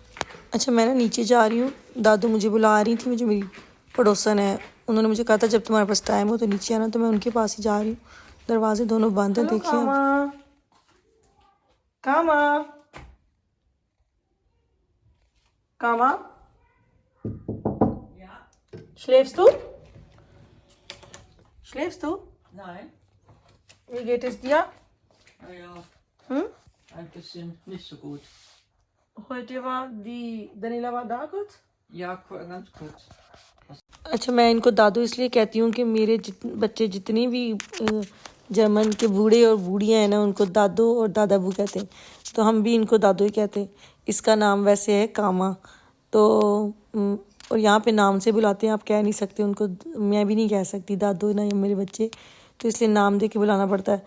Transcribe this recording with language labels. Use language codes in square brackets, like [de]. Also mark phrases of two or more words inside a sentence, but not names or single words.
[hi] अच्छा, मैं ना नीचे जा रही हूँ, दादू मुझे बुला रही थी, मुझे मेरी पड़ोसन है, उन्होंने मुझे कहा था जब तुम्हारे पास टाइम हो तो नीचे आना, तो मैं उनके पास ही जा रही हूँ। दरवाजे दोनों बंद हैं, देखिए आप। [de] कामा कामा schläfst du? Schläfst du? Nein. Wie geht es dir? Naja, ein bisschen nicht so gut. Heute war die Daniela war da kurz? Ja, ganz kurz. [hi] अच्छा, मैं इनको दादू इसलिए कहती हूँ कि मेरे बच्चे जितनी भी जर्मन के बूढ़े और बूढ़ियाँ हैं ना, उनको दादू और दादाबू कहते हैं, तो हम भी इनको दादू ही कहते हैं। इसका नाम वैसे है कामा, तो और यहाँ पे नाम से बुलाते हैं, आप कह नहीं सकते उनको, मैं भी नहीं कह सकती दादू ना मेरे बच्चे, तो इसलिए नाम दे के बुलाना पड़ता है।